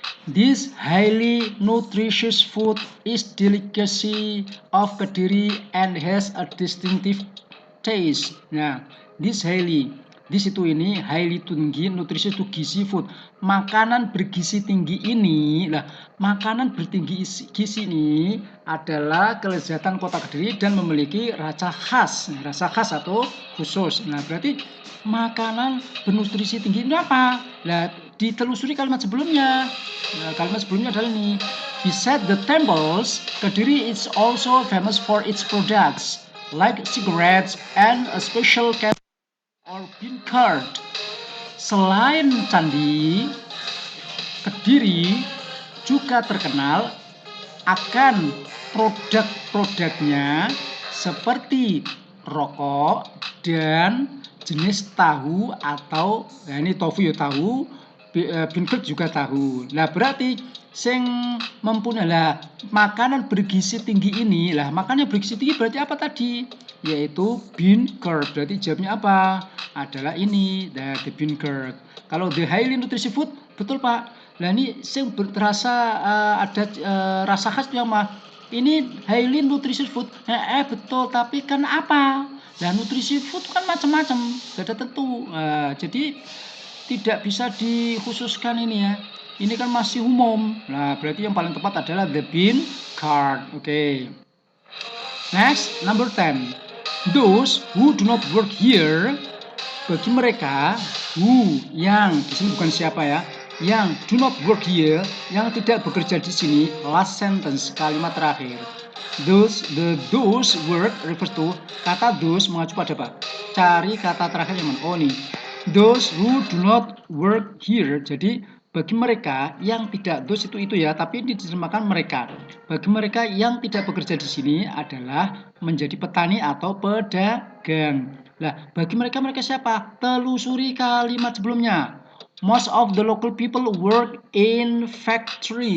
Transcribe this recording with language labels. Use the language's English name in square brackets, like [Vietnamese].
[English] This highly nutritious food is delicacy of Kediri and has a distinctive taste. [Indonesian] Nah, [English] this [Indonesian] itu ini [English] highly [Indonesian] tinggi, [English] nutritious [Indonesian] itu gizi food. Makanan bergizi tinggi ini, makanan bertinggi gizi ini adalah kelezatan kota Kediri dan memiliki rasa khas atau khusus. Nah, berarti makanan bernutrisi tinggi ini apa? Nah, ditelusuri kalimat sebelumnya. Nah, kalimat sebelumnya adalah ini. [English] Beside the temples, Kediri is also famous for its products like cigarettes and a special kettle or bean curd. [Indonesian] Selain candi, Kediri juga terkenal akan produk-produknya seperti rokok dan jenis tahu atau, nah ini tofu ya tahu, bean curd juga tahu. Nah, berarti sing mempunyai makanan bergizi tinggi ini, makanan bergizi tinggi berarti apa tadi? Yaitu bean curd. Berarti jawabnya apa? Adalah ini, [English] the bean curd. [Indonesian] Kalau [English] the highly nutritious food, [Indonesian] betul Pak. Nah, ini sing terasa ada rasa khas yang mah. [English] Ini highly nutritious food. [Indonesian] Betul, tapi kan apa? Nah, nutrisi food kan macam-macam, tidak tentu. Jadi tidak bisa dikhususkan ini ya. Ini kan masih umum. Nah, berarti yang paling tepat adalah [English] the bean curd. [Indonesian] Oke. [English] Next, number 10. Those who do not work here, [Indonesian] bagi mereka who, yang di sini bukan siapa ya, yang [English] do not work here, [Indonesian] yang tidak bekerja di sini, [English] last sentence, [Indonesian] kalimat terakhir. [English] Those work refers to, [Indonesian] kata [English] those [Indonesian] mengacu pada apa? Cari kata terakhir yang mana? Oh nih, [English] those who do not work here. [Indonesian] Jadi bagi mereka yang tidak, those itu ya, tapi ini diterjemahkan mereka. Bagi mereka yang tidak bekerja di sini adalah menjadi petani atau pedagang. Nah, bagi mereka siapa? Telusuri kalimat sebelumnya. [English] Most of the local people work in factory.